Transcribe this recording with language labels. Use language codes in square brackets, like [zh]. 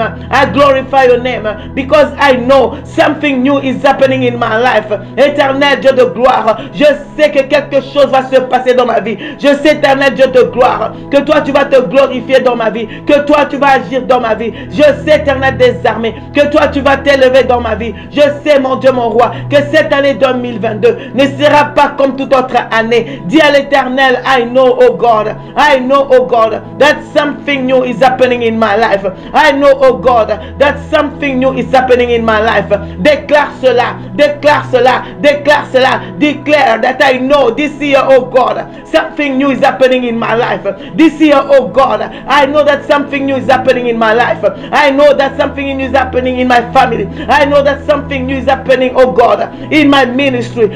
[en] I glorify your name because I know something new is happening in my life. [fr] Éternel Dieu de gloire, je sais que quelque chose va se passer dans ma vie. Je sais, éternel Dieu de gloire, que toi tu vas te glorifier dans ma vie, que toi tu vas agir dans ma vie. Je sais, éternel des armées, que toi tu vas t'élever dans ma vie. Je sais, mon Dieu, mon roi, que cette année 2022 ne sera pas comme toute autre année. Dis à l'Éternel, [en] I know, oh God, that something new is happening in my life. I know, oh God, that something new is happening in my life. [fr] Déclare cela, déclare cela. Declare cela. [en] Declare that I know this year, oh God, something new is happening in my life. This year, oh God, I know that something new is happening in my life. I know that something new is happening in my family. I know that something new is happening, oh God, in my ministry.